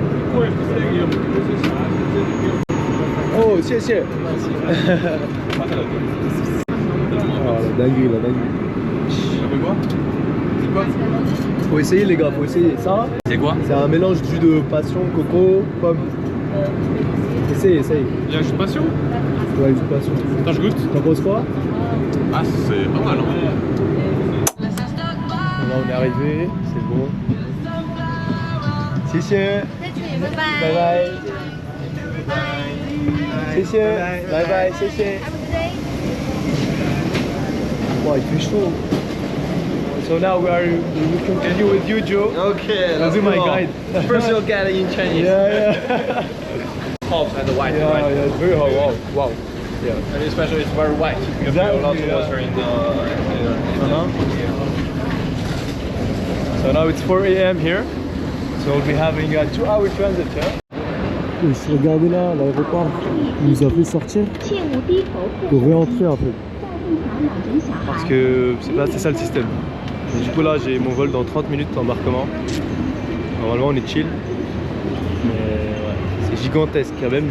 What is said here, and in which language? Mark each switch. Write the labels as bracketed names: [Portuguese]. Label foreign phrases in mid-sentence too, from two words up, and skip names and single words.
[French] Oh, 谢谢。Oh, la dinguerie, la dinguerie. Faut essayer les gars, faut essayer. Ça, C'est quoi? c'est un mélange de jus de passion, coco, pomme. Essaye, essaye. Il y a un jus de passion? Ouais, jus de passion. Attends, je goûte. T'en penses quoi? Ah, c'est pas mal. Là, on est arrivé, c'est bon. [Chinese] 谢谢，拜拜，谢谢，拜拜，谢谢。 [French] Wow, il fait chaud. [English] So now we continue with you, Joe. Okay, I'll do my guide. Personal guide in Chinese. Yeah. Hot and white, Yeah, right? yeah, it's very hot. Wow, wow. Yeah. And especially it's very white. You feel a lot of water in the. So now it's 4 a.m. here. So we'll be having a 2-hour transit, yeah? [French] Regardez là, l'aéroport nous a fait sortir pour réentrer en fait. Parce que c'est ça le système. Et du coup là j'ai mon vol dans 30 minutes d'embarquement. Normalement on est chill. Mais ouais, c'est gigantesque quand même.